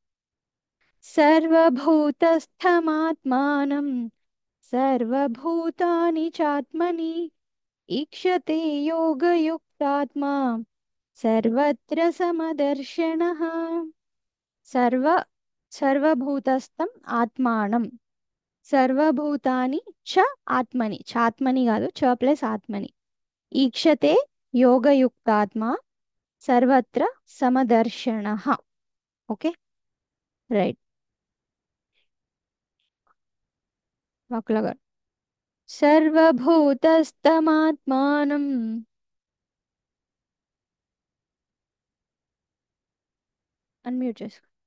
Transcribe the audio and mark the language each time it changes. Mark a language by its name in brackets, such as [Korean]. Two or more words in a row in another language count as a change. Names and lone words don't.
[Sanskrit] सर्वभूतस्थमात्मानं सर्वभूतानि चात्मनि ईक्षते योगयुक्तात्मा सर्वत्र समदर्शनः. సర్వభూతస్థం ఆత్మానం సర్వభూతాని చ ఆత్మని. చ ఆత్మని [Telugu] కాదు, చ ప్లస్ ఆత్మని. [Sanskrit] ఈక్షతే యోగయుక్తాత్మ సర్వత్ర సమదర్శన. [English] okay, right. [Telugu] వకుల గారు. సర్వభూతస్థమాత్మానం అన్మ్యూట్ చేసుకో.